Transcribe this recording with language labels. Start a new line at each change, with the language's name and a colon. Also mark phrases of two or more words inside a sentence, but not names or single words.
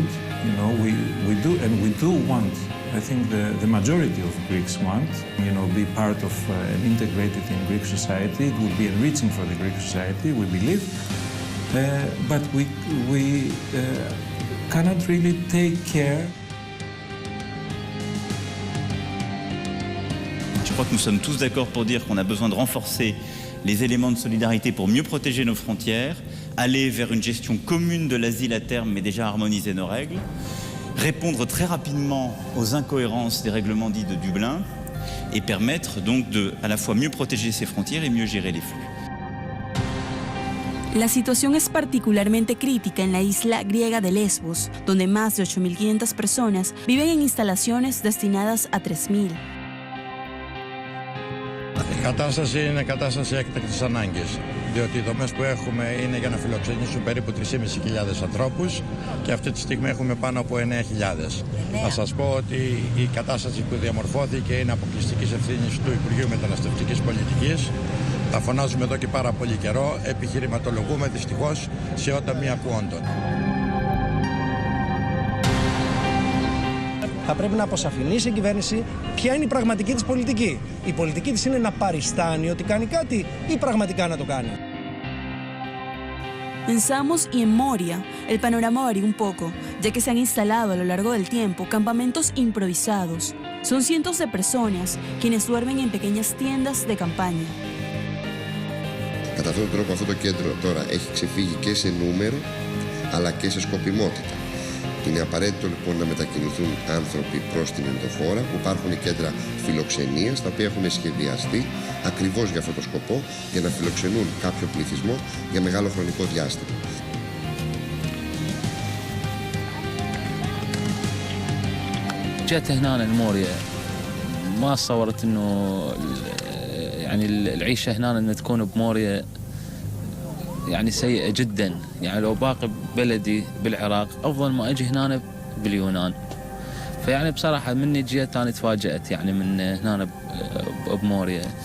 English: You know, we do want. I think the majority of Greeks want, be part of and integrated in Greek society. It would be enriching for the Greek society, we believe. But we cannot really take care.
French: Je crois que nous sommes tous d'accord pour dire qu'on a besoin de renforcer les éléments de solidarité pour mieux protéger nos frontières, aller vers une gestion commune de l'asile à terme, mais déjà harmoniser nos règles, répondre très rapidement aux incohérences des règlements dits de Dublin et permettre donc de à la fois mieux protéger ses frontières et mieux gérer les flux.
Spanish: La situación es particularmente crítica en la isla griega de Lesbos, donde más de 8.500 personas viven en instalaciones destinadas a 3.000.
Greek: Η κατάσταση είναι κατάσταση έκτακτης ανάγκης, διότι οι δομές που έχουμε είναι για να φιλοξενήσουν περίπου 3.500 ανθρώπους και αυτή τη στιγμή έχουμε πάνω από 9.000. Θα σας πω ότι η κατάσταση που διαμορφώθηκε είναι αποκλειστικής ευθύνης του Υπουργείου Μεταναστευτικής Πολιτικής. Τα φωνάζουμε εδώ και πάρα πολύ καιρό, επιχειρηματολογούμε δυστυχώς σε όταν μη ακούοντων. Θα πρέπει να αποσαφηνίσει η κυβέρνηση ποια είναι η πραγματική της πολιτική. Η πολιτική της είναι να παριστάνει ότι κάνει κάτι ή πραγματικά να το κάνει.
Spanish: En Samos y en Moria, el panorama varía un poco, ya que se han instalado a lo largo del tiempo campamentos improvisados. Son cientos de personas quienes duermen en pequeñas tiendas de campaña.
Greek: Κατά αυτόν τον τρόπο αυτό το κέντρο τώρα έχει ξεφύγει και σε νούμερο αλλά και σε σκοπιμότητα. Είναι απαραίτητο λοιπόν να μετακινηθούν άνθρωποι προς την ενδοχώρα, που υπάρχουν κέντρα φιλοξενίας, τα οποία έχουν σχεδιαστεί ακριβώς για αυτό το σκοπό, για να φιλοξενούν κάποιο πληθυσμό για μεγάλο χρονικό διάστημα.
Arabic: جيت هنا لموريا ما تصورت انه يعني العيشه هنا ان تكون بموريا يعني سيئه جدا. يعني لو باقي بلدي بالعراق افضل ما اجي هنا باليونان. فيعني بصراحه مني جيت انا تفاجات يعني من هنا بموريا.